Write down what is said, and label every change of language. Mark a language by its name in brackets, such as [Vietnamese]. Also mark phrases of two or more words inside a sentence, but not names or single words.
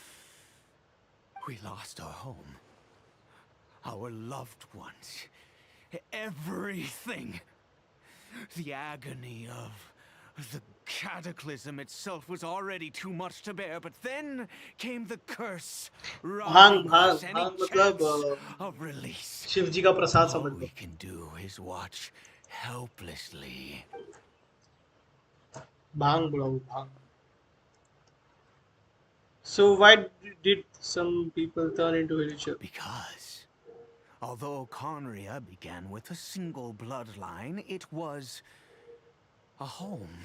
[English] We lost our home, our loved ones, everything. The agony of the cataclysm itself was already too much to bear, but then came the curse, [Hindi] भांग [English] robbing [Hindi] भांग [English] us any [Hindi] भांग मतलब [English] chance of release. [Hindi] शिव जी का प्रसाद [English] All [Hindi] समझ लो. [English] we can do is watch helplessly. [Hindi] भांग bro, भांग. [English] So why did some people turn into villager? Because although Conria began with a single bloodline, it was a home.